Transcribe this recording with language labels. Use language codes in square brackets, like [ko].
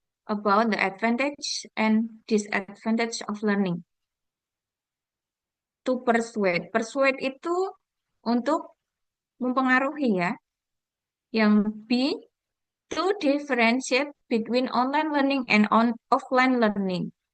[en] about the advantage and disadvantage of learning. To persuade. [id] Persuade itu untuk mempengaruhi ya. Yang B, [en] to differentiate between online learning and offline learning.